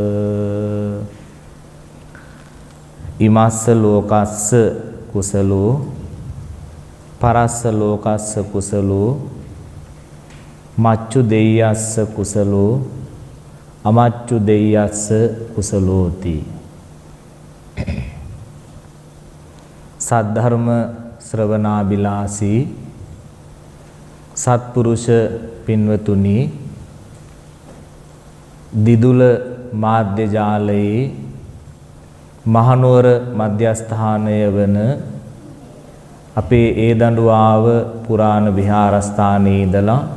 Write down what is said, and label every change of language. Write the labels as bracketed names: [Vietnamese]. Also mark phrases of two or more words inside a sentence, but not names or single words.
[Pali] ඉමස්ස ලෝකස්ස කුසලෝ පරස්ස ලෝකස්ස කුසලෝ මච්චු දෙයස්ස කුසලෝ අමච්චු දෙයස්ස කුසලෝති. [Sinhala] සද්ධර්ම ශ්‍රවණාබිලාසී සත්පුරුෂ පින්වතුනි, දිදුල මාධ්‍ය ජාලයේ මහනුවර මධ්‍යස්ථානය වන අපේ ඒදඬුවාව පුරාණ විහාරස්ථානයේ ඉඳලා